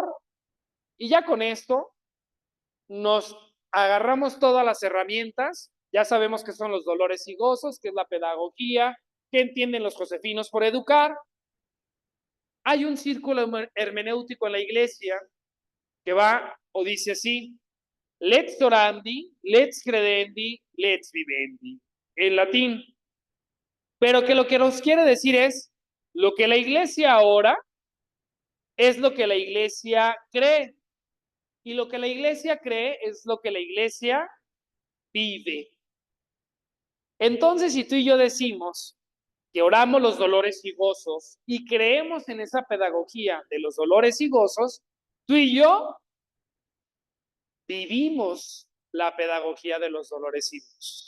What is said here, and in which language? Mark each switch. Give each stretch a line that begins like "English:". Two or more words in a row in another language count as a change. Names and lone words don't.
Spanish: Y ya con esto nos agarramos todas las herramientas. Ya sabemos que son los dolores y gozos, que es la pedagogía, ¿Qué entienden los josefinos por educar? Hay un círculo hermenéutico en la iglesia que va o dice así:
Latin: lex orandi, lex credendi, lex vivendi,
Spanish: en latín. Pero que lo que nos quiere decir es, lo que la iglesia ora es lo que la iglesia cree. Y lo que la iglesia cree es lo que la iglesia vive. Entonces, si tú y yo decimos que oramos los dolores y gozos y creemos en esa pedagogía de los dolores y gozos, tú y yo vivimos la pedagogía de los dolores y gozos.